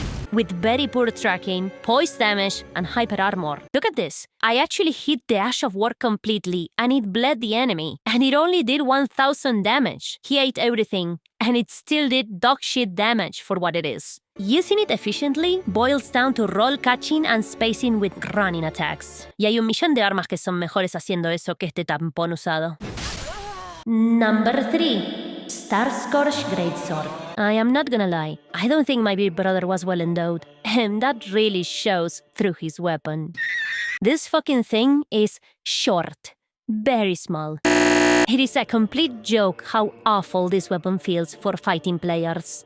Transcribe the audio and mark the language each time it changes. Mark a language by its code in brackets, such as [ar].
[en] With very poor tracking, poise damage, and hyper armor. Look at this. I actually hit the Ash of War completely, and it bled the enemy, and it only did 1000 damage. He ate everything, and it still did dog shit damage for what it is. Using it efficiently boils down to roll catching and spacing with running attacks. [es] Y hay un millón de armas que son mejores haciendo eso que este tampón usado. [en] Number 3. Starch Greatsword. I am not gonna lie, I don't think my big brother was well endowed, and that really shows through his weapon. This fucking thing is short, very small. It is a complete joke how awful this weapon feels for fighting players.